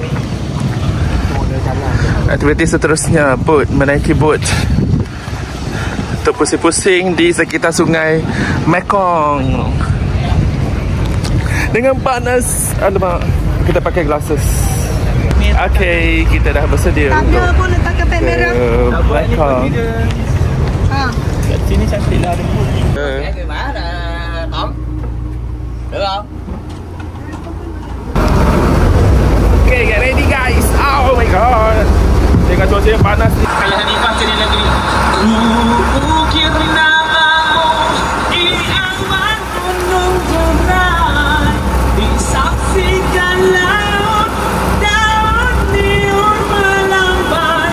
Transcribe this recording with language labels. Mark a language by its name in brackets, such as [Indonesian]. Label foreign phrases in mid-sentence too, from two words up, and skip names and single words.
[Malay] Aktiviti seterusnya, boat, menaiki boat untuk pusing-pusing di sekitar sungai Mekong. Dengan panas, alamak, kita pakai glasses. Okey, kita dah bersedia untuk ke Mekong. Kat sini cantik lah ada boat. [Vietnamese] Được không? [English] Okay, get ready guys. Oh my god. [Malay] Dengan cuaca yang panas ni. Kalau hari pakai di negeri. Ukir namamu di awan gunung Jember. Disaksikan laut daun niur melambai.